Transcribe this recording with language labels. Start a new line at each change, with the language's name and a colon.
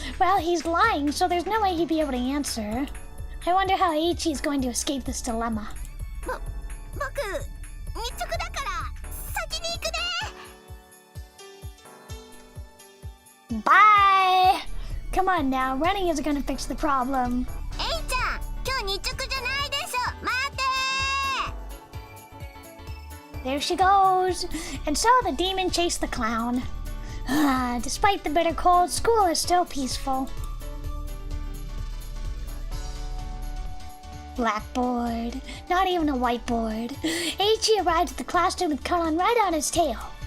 English: Well, he's lying, so there's no way he'd be able to answer. I wonder how Eiichi is going to escape this dilemma.
Japanese: 僕日直だから先に行くね。
English: Bye! Come on now, running isn't gonna fix the problem.
Japanese: エイちゃん、今日日直じゃないでしょ。待て
English: There she goes. And so the demon chased the clown. Despite the bitter cold, school is still peaceful. Blackboard. Not even a whiteboard. Eiichi arrived at the classroom with Kanan right on his tail.